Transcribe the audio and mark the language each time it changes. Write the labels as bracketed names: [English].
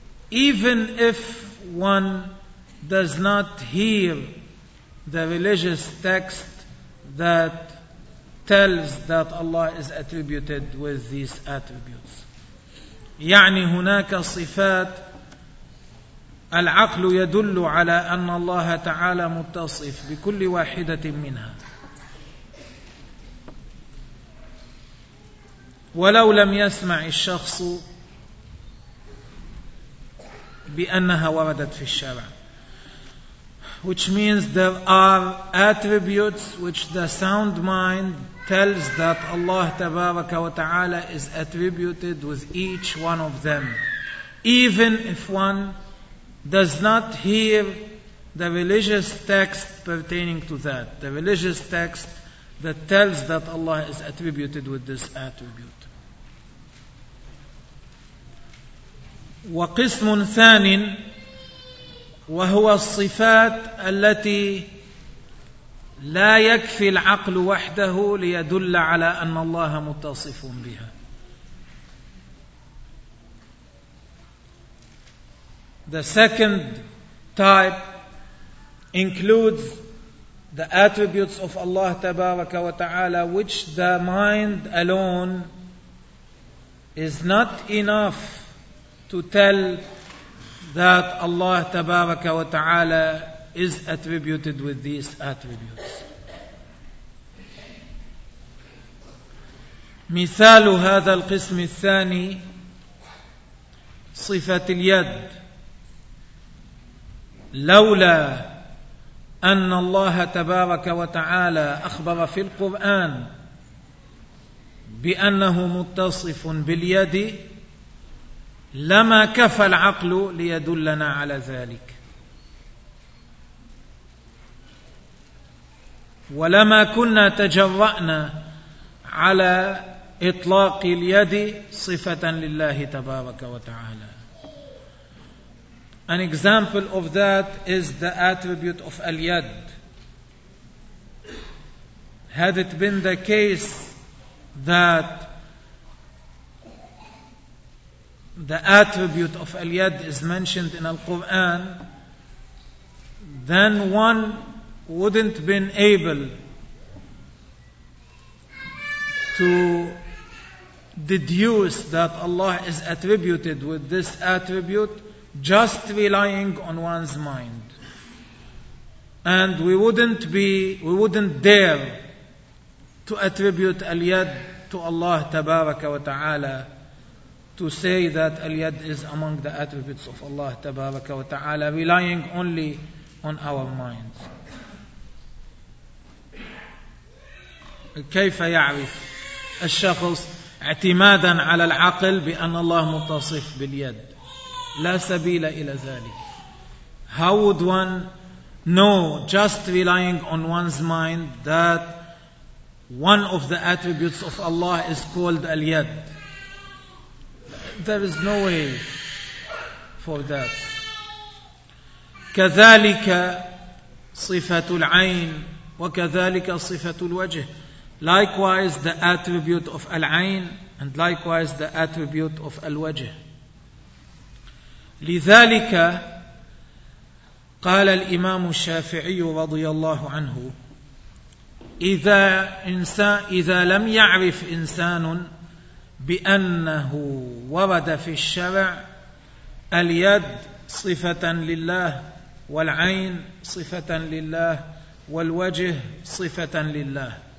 [English] even if one does not hear the religious text that tells that Allah is attributed with these attributes. [Arabic] يعني هناك صفات العقل يدل على أن الله تعالى متصف بكل واحدة منها ولو لم يسمع الشخص بأنها وردت في الشرع. [English] Which means there are attributes which the sound mind tells that Allah [Arabic] تبارك وتعالى [English] is attributed with each one of them, even if one does not hear the religious text pertaining to that, the religious text that tells that Allah is attributed with this attribute. [Arabic] وقسم ثاني وهو الصفات التي لا يكفي العقل وحده ليدل على أن الله متصف بها. [English] The second type includes the attributes of Allah [Arabic] تبارك وتعالى [English] which the mind alone is not enough to tell that Allah تبارك وتعالى is attributed with these attributes. [Arabic] مثال هذا القسم الثاني صفة اليد. لولا أن الله تبارك وتعالى أخبر في القرآن بأنه متصف باليد لما كفى العقل ليدلنا على ذلك ولما كنا تجرأنا على إطلاق اليد صفة لله تبارك وتعالى. [English] An example of that is the attribute of al-yad. Had it been the case that the attribute of al-yad is mentioned in al-Quran, then one wouldn't been able to deduce that Allah is attributed with this attribute just relying on one's mind. And we wouldn't dare to attribute al-yad to Allah [Arabic] tabaraka wa ta'ala, [English] to say that al-yad is among the attributes of Allah tabaraka wa ta'ala, relying only on our minds. [Arabic] كيف يعرف الشخص اعتمادا على العقل بأن الله متصف باليد؟ لا سبيل إلى ذلك. [English] How would one know, just relying on one's mind, that one of the attributes of Allah is called al-yad? There is no way for that. [Arabic] كذلك صفة العين وكذلك صفة الوجه. [English] Likewise, the attribute of al-ayn, and likewise the attribute of al-wajh. [Arabic] لذلك قال الإمام الشافعي رضي الله عنه إذا لم يعرف إنسان بأنه ورد في الشرع اليد صفة لله والعين صفة لله والوجه صفة لله